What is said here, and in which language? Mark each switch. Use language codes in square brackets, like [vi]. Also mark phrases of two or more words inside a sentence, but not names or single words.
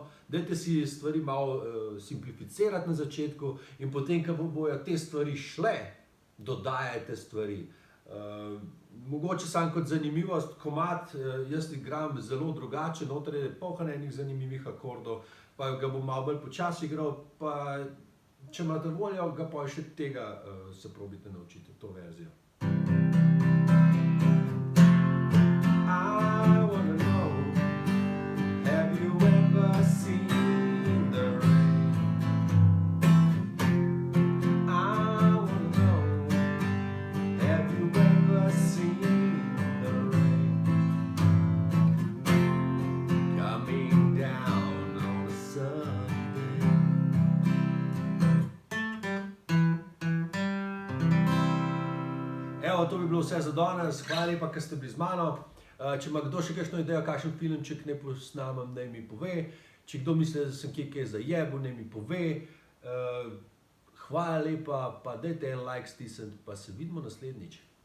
[sl] Dajte si stvari malo simplificirati na začetku in potem, ko bojo te stvari šle, dodajajte stvari. Mogoče samo kot zanimivost, komad jaz igram zelo drugače, noter je polno enih zanimivih akordov, pa ga bom malo bolj počasi igral, pa če imate voljo, ga pa še tega se probajte naučiti, to verzijo. [en] I wanna know, have you ever seen the rain? I wanna know, have you ever seen the rain? Coming down on a Sunday. [sl] Evo, to bi bilo vse za danes. Hvala lepa, ker ste bili z mano. Če ima kdo še kakšno idejo, kakšen filmček naj posnamem, naj mi pove. Če kdo misli, da sem kaj zajebil, naj mi pove. Hvala lepa, pa dajte en like stisniti, pa se vidimo naslednjič.